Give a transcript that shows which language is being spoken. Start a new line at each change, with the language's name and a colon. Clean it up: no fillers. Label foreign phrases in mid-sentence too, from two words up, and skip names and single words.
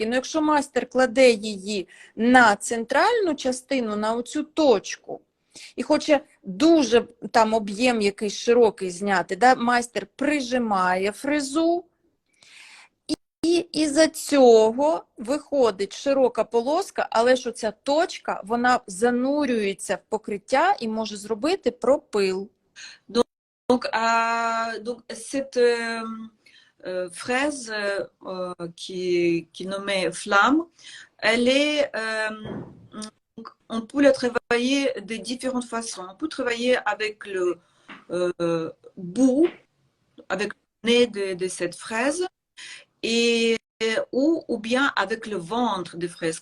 Ukrainian: Ну, якщо майстер кладе її на центральну частину, на оцю точку, і хоче дуже там об'єм якийсь широкий зняти, майстер прижимає фрезу, і із-за цього виходить широка полоска, але ж оця точка, вона занурюється в покриття і може зробити пропил.
French: Donc cette fraise qui est nommée flamme, elle est on peut la travailler de différentes façons. On peut travailler avec le bout, avec le nez de cette fraise, ou bien avec le ventre des fraises.